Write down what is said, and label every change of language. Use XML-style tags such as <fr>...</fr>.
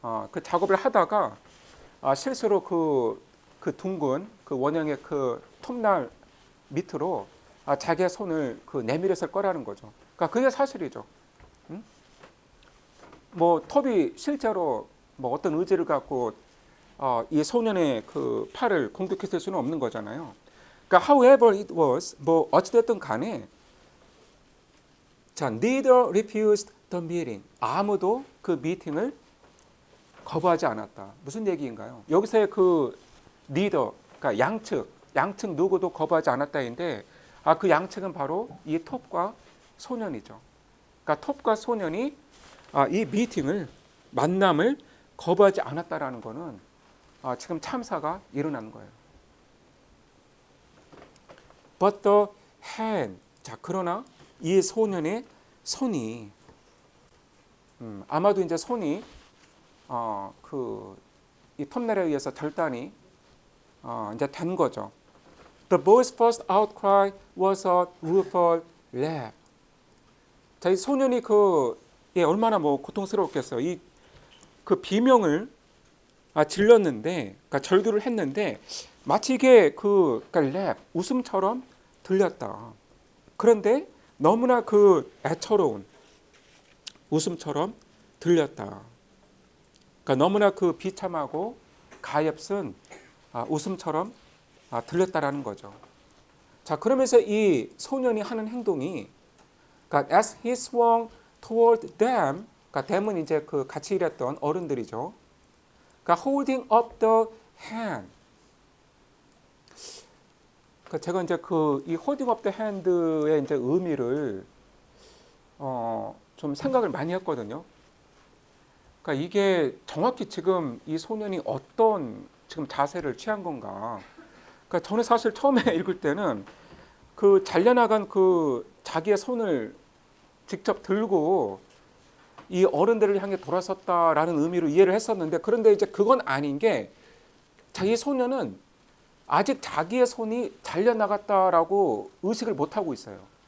<ko>그 작업을 하다가 실수로 그 둥근 그 원형의 그 톱날 밑으로 자기의 손을 내밀었을 거라는 거죠. 그러니까 그게 사실이죠. 뭐 톱이 실제로 뭐 어떤 의지를 갖고 이 소년의 그 팔을 공격했을 수는 없는 거잖아요. 그러니까</ko> <en>however it was,</en> <ko>뭐 어찌됐든 간에</ko> <en>neither refused the meeting.</en> <ko>아무도 그 미팅을 거부하지 않았다. 무슨 얘기인가요? 여기서의 그 neither, 그러니까 양측 누구도 거부하지 않았다인데 그 양측은 바로 이 톱과 소년이죠. 그러니까 톱과 소년이 이 미팅을 만남을 거부하지 않았다라는 거는 지금 참사가 일어난 거예요.</ko> <en>But the hand.</en> <ko>그러나 이 소년의 손이 아마도 이제 손이 이 톱날에 의해서 절단이 이제 된 거죠.</ko> <en>The boy's first outcry was a rueful laugh.</en> <ko>이 소년이 얼마나 뭐 고통스러웠겠어요. 이 그 비명을 질렀는데, 그러니까 절규를 했는데 마치 이게 그러니까 랩 웃음처럼 들렸다. 그런데 너무나 그 애처로운 웃음처럼 들렸다. 그러니까 너무나 그 비참하고 가엾은 웃음처럼 들렸다라는 거죠. 그러면서 이 소년이 하는 행동이 그러니까</ko> <en>as he swung toward them,</en> <ko>그러니까 them은 이제 그 같이 일했던 어른들이죠. 그러니까</ko> <en>holding up the hand.</en> <ko>제가 이제 이</ko> <en>holding up the hand</en> <ko>의 이제 의미를 좀 생각을 많이 했거든요. 그러니까 이게 정확히 지금 이 소년이 어떤 지금 자세를 취한 건가. 그러니까 저는 사실 처음에 읽을 때는 그 잘려나간 자기의 손을 직접 들고 이 어른들을 향해 돌아섰다라는 의미로 이해를 했었는데, 그런데 이제 그건 아닌 게 이 소년은 아직 자기의 손이 잘려나갔다라고 의식을 못 하고 있어요.</ko>